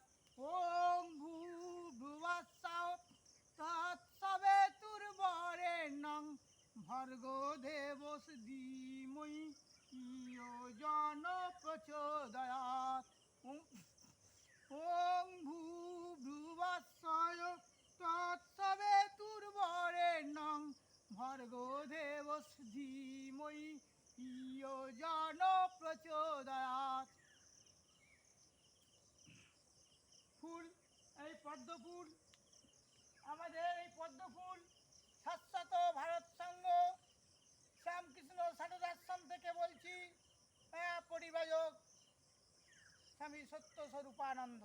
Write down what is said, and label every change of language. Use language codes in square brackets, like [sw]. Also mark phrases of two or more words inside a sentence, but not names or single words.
[sa] ওং ভ্রুবস্সা তৎসবিতুর্বরেণ্যং ভর্গো দেবস্য ধীমহি ধিয়ো যো নঃ প্রচোদয়াৎ। ওং ভূর্ভুবস্সঃ তৎসবিতুর্বরেণ্যং ভর্গো দেবস্য ধীমহি ধিয়ো যো নঃ প্রচোদয়াৎ। [bn] ফুল, এই পদ্ম ফুল, আমাদের এই পদ্ম ফুল শাশ্বত ভারত সংঘ শ্যামকৃষ্ণ সারদাশ্রম থেকে বলছি, পরিবাজক স্বামী সত্যস্বরূপানন্দ।